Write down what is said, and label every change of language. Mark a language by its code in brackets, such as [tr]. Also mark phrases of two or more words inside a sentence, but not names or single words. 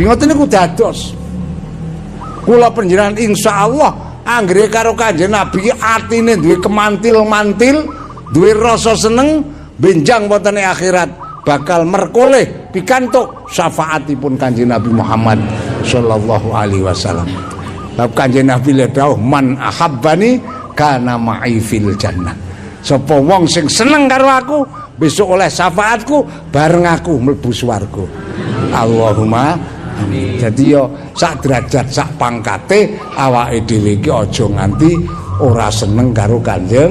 [jv] Ngoten niku dados kula panjenengan insyaallah anggere karo Kanjeng Nabi atine duwe kemantil-mantil, duwe rasa seneng benjang wonten akhirat bakal merkoleh pikantuk syafaatipun Kanjeng Nabi Muhammad [ar] sallallahu alaihi wasallam. [jv] Bab Kanjeng Nabi le dawuh [ar] man ahabbani kana ma'i fil jannah. [jv] Sapa wong sing seneng karo aku besok oleh syafaatku bareng aku mlebu swarga. [ar] Allahumma amin. [jv] Jadi yo sak derajat sak pangkate awake dhewe iki aja nganti ora seneng karo Kanjeng.